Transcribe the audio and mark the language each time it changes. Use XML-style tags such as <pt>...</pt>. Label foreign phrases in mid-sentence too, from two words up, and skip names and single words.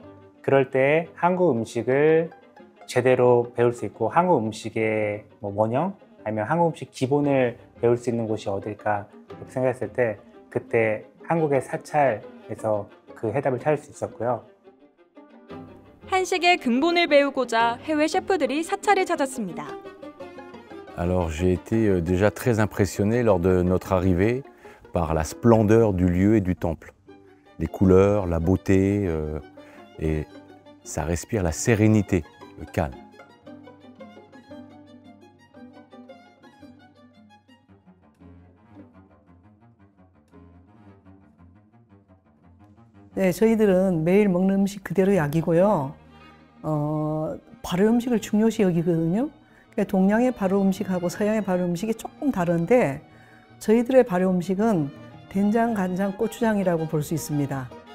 <ko>그럴 때 한국 음식을 제대로 배울 수 있고 한국 음식의 원형 아니면 한국 음식 기본을 배울 수 있는 곳이 어딜까 이렇게 생각했을 때 그때 한국의 사찰에서 그 해답을 찾을 수 있었고요. 한식의 근본을 배우고자 해외 셰프들이 사찰을 찾았습니다.</ko> <fr>Alors j'ai été déjà très impressionné lors de notre arrivée par la splendeur du lieu et du temple. Les couleurs, la beauté, et ça respire la sérénité, le calme.</fr> <ko>네, 저희들은 매일 먹는 음식 그대로 약이고요. 발효 음식을 중요시 여기거든요. 동양의 발효 음식하고 서양의 발효 음식이 조금 다른데 저희들의 발효 음식은 된장, 간장, 고추장이라고 볼 수 있습니다.</ko>